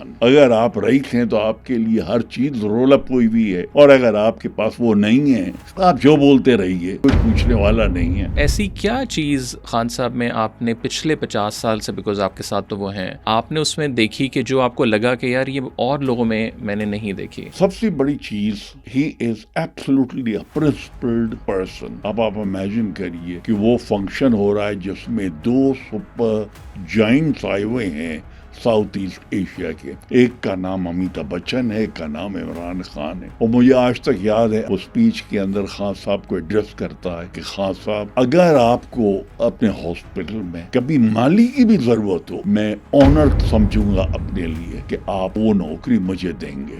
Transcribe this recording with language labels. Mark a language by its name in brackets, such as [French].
[Urdu] اگر آپ رئیس ہیں تو آپ کے لیے ہر چیز رول اپ ہوئی بھی ہے, اور اگر آپ کے پاس وہ نہیں ہے آپ جو بولتے رہیے, کوئی پوچھنے والا نہیں ہے. ایسی کیا چیز خان صاحب میں آپ نے پچھلے 50 سال سے, بیکاز آپ کے ساتھ تو وہ ہیں, آپ نے اس میں دیکھی کہ جو آپ کو لگا کہ یار یہ اور لوگوں میں نے نہیں دیکھی؟ سب سے بڑی چیز, [English] he is absolutely a principled person. [Urdu] اب آپ امیجن کریے کہ وہ فنکشن ہو رہا ہے جس میں 2 سپر جائنٹس آئے ہوئے ہیں ساؤتھ ایسٹ ایشیا کے. ایک کا نام امیتابھ بچن ہے, ایک کا نام عمران خان ہے. اور مجھے آج تک یاد ہے وہ اسپیچ کے اندر خان صاحب کو ایڈریس کرتا ہے کہ خان صاحب اگر آپ کو اپنے ہاسپٹل میں کبھی مالی کی بھی ضرورت ہو, میں آنر سمجھوں گا اپنے لیے کہ آپ وہ نوکری مجھے دیں گے.